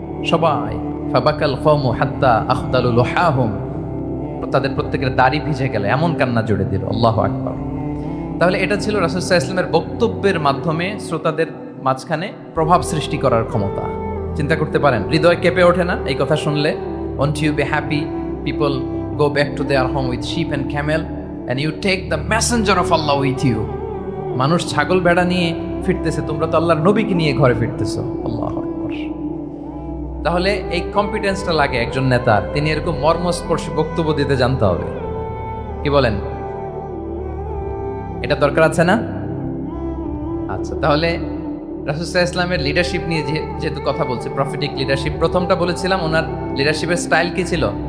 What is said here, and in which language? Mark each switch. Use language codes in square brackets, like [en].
[bn] সবাই [ar] ফাবাকাল কওমু হাত্তা আখদালু লুহাহুম, [bn] তাদের প্রত্যেকের দাড়ি ভিজে গেল, এমন কান্না জুড়ে দিল। আল্লাহু আকবার। তাহলে এটা ছিল রাসূল সাল্লাল্লাহু আলাইহি ওয়াসাল্লামের বক্তব্যের মাধ্যমে শ্রোতাদের মাঝখানে প্রভাব সৃষ্টি করার ক্ষমতা। চিন্তা করতে পারেন, হৃদয় কেঁপে ওঠে না এই কথা শুনলে? [en] Won't you be happy? People go back to their home with sheep and camel and you take the messenger of Allah with you. [bn] মানুষ ছাগল বেড়া নিয়ে ফিরতেছে, তোমরা তো আল্লাহর নবীকে নিয়ে ঘরে ফিরতেছো। আল্লাহু আকবার। তাহলে এই কম্পিটেন্সটা লাগে একজন নেতার, তিনি এরকম মর্মস্পর্শী বক্তব্য দিতে জানতে হবে। কি বলেন? এটা দরকার আছে না? আচ্ছা, তাহলে রাসূল সাল্লাল্লাহু আলাইহি ওয়াসাল্লামের লিডারশিপ নিয়ে যেহেতু কথা বলছে, প্রফেটিক লিডারশিপ, প্রথমটা বলেছিলাম ওনার লিডারশিপের স্টাইল কি ছিল?